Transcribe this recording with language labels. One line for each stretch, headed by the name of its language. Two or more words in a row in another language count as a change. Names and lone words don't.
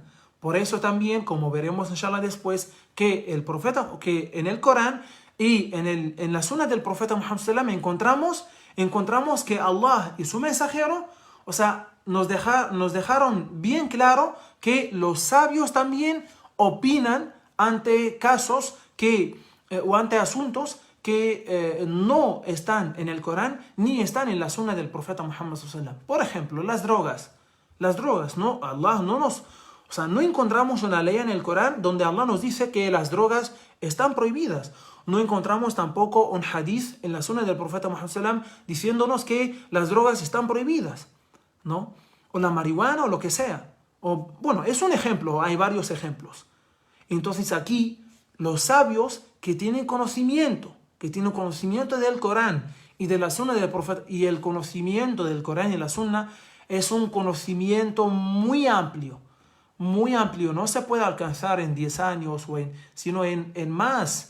Spanish: Por eso también, como veremos inshallah después, que el profeta, que en el Corán y en la Sunna del profeta Muhammad sallam encontramos que Allah y su mensajero, o sea, nos dejaron bien claro que los sabios también opinan ante casos o ante asuntos que no están en el Corán ni están en la Sunna del profeta Muhammad
Arabic: صلى الله عليه وسلم.
Spanish: Por ejemplo, las drogas, ¿no? O sea, no encontramos una ley en el Corán donde Allah nos dice que las drogas están prohibidas. No encontramos tampoco un hadith en la Sunna del profeta Muhammad
Arabic: صلى الله عليه وسلم
Spanish: diciéndonos que las drogas están prohibidas, ¿no? O la marihuana o lo que sea. O, bueno, es un ejemplo, hay varios ejemplos. Entonces aquí los sabios que tienen conocimiento del Corán y de la Sunna del profeta, y el conocimiento del Corán y la Sunna es un conocimiento muy amplio, no se puede alcanzar en 10 años, sino en más.